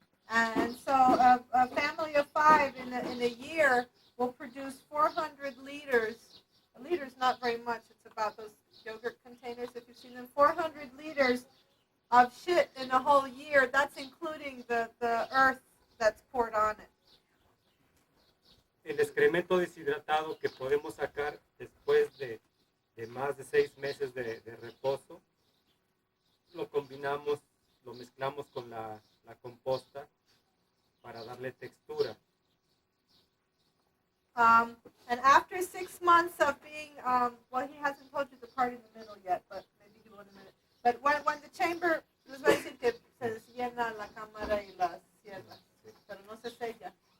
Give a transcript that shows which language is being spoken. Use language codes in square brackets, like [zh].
[en] And so a family of 5 in a year will produce 400 liters. A liter is not very much. It's about those yogurt containers, if you've seen them. 400 liters of shit in a whole year. That's including the earth that's poured on it. [es] El excremento deshidratado que podemos sacar después de más de 6 meses de reposo, lo combinamos, lo mezclamos con la composta para darle textura. [en] And after 6 months of being, well, he hasn't told you the part in the middle yet, but maybe he will in a minute. But when the chamber, [es] les voy a decir que se llena la cámara y la cierra, pero no se sella.